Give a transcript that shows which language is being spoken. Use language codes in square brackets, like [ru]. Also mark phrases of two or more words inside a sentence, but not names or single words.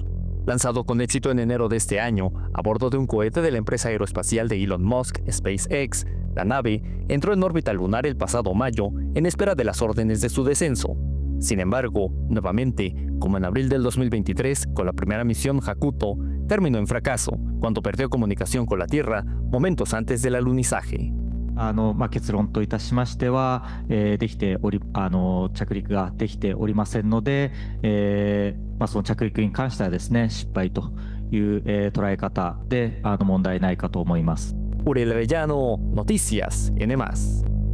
[es] Lanzado con éxito en enero de este año, a bordo de un cohete de la empresa aeroespacial de Elon Musk, SpaceX, la nave entró en órbita lunar el pasado mayo en espera de las órdenes de su descenso. Sin embargo, nuevamente, como en abril del 2023 con la primera misión Hakuto, terminó en fracaso cuando perdió comunicación con la Tierra momentos antes del alunizaje. [ja] 結論といたしましては、着陸ができておりませんので、その着陸に関してはですね、失敗という、捉え方で問題ないかと思います。 [es] Uriel Arellano, Noticias N+.